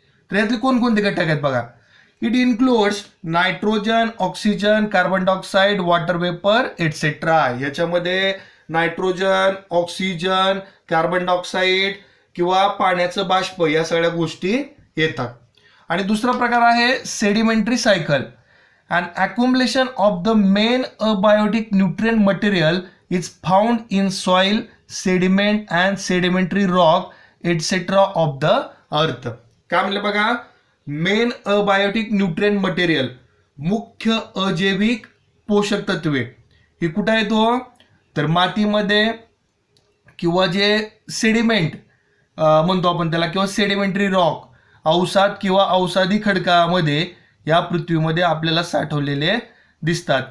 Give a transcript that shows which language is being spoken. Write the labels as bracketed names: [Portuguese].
[Marathi] तर यातले कोणकोणते घटक आहेत बघा. [English] It includes nitrogen, oxygen, carbon dioxide, water vapour etcetera. [Marathi] याच्यामध्ये नायट्रोजन, ऑक्सिजन, कार्बन डायऑक्साईड किंवा पाण्याचं बाष्प या सगळ्या गोष्टी येतात. आणि दुसरा प्रकार आहे sedimentary cycle. [English] An accumulation of the main abiotic nutrient material is found in soil, sediment and sedimentary rock etc. of the earth. [Marathi] काय म्हणलं बघा, मेन अबायोटिक न्यूट्रिएंट मटेरियल, मुख्य अजैविक पोषक तत्वे हे कुठं येतो, तर मातीमध्ये किंवा जे सेडिमेंट म्हणतो आपण त्याला, किंवा सेडिमेंटरी रॉक, अवसाद किंवा अवसादी खडकामध्ये या पृथ्वीमध्ये आपल्याला साठवलेले दिसतात.